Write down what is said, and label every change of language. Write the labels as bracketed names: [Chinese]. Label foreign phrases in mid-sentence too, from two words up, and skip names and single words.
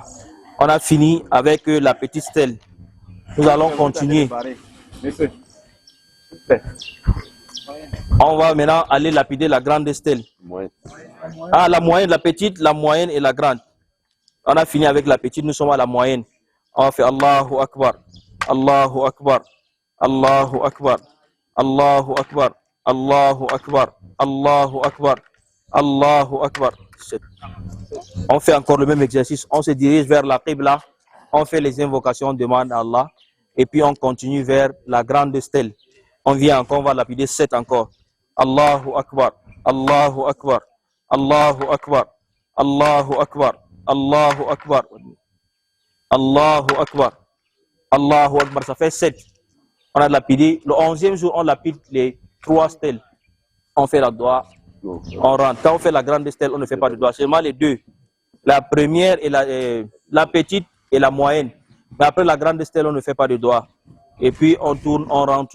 [French] On a fini avec la petite stèle. Nous allons continuer. On va maintenant aller lapider la grande stèle. Ah, la moyenne, la petite, la moyenne et la grande. On a fini avec la petite, nous sommes à la moyenne. On fait [Arabic] الله أكبر، الله أكبر، الله أكبر، الله أكبر، الله أكبر، الله أكبر، الله أكبر. [French] On fait encore le même exercice. On se dirige vers la Qibla. On fait les invocations, on demande à Allah. Et puis on continue vers la grande stèle. On vient encore, on va lapider 7 encore. [Arabic] الله أكبر، الله أكبر، الله أكبر، الله أكبر، الله أكبر، الله أكبر، الله أكبر. [French] Ça fait 7. On a lapidé. Le 11e jour, on lapide les 3 stèles. On fait la doigt. On rentre. Quand on fait la grande stèle, on ne fait pas de doigt. Seulement les deux. La première et la petite et la moyenne. Mais après la grande stèle, on ne fait pas de doigt. Et puis on tourne, on rentre.